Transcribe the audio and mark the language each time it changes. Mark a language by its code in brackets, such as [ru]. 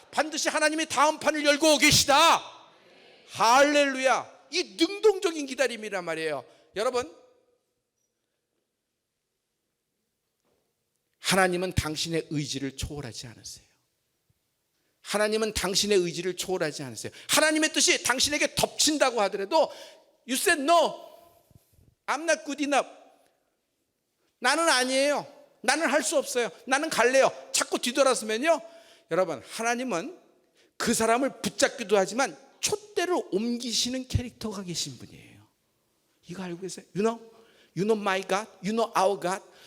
[ko] 반드시 하나님이 다음 판을 열고 계시다. 할렐루야. 이 능동적인 기다림이란 말이에요. 여러분, 하나님은 당신의 의지를 초월하지 않으세요. 하나님은 당신의 의지를 초월하지 않으세요. 하나님의 뜻이 당신에게 덮친다고 하더라도 [en] You said no, I'm not good enough. [ko] 나는 아니에요. 나는 할 수 없어요. 나는 갈래요. 자꾸 뒤돌아서면요, 여러분, 하나님은 그 사람을 붙잡기도 하지만 촛대를 옮기시는 캐릭터가 계신 분이에요. 이거 알고 계세요? [en] You know my God, you know our God.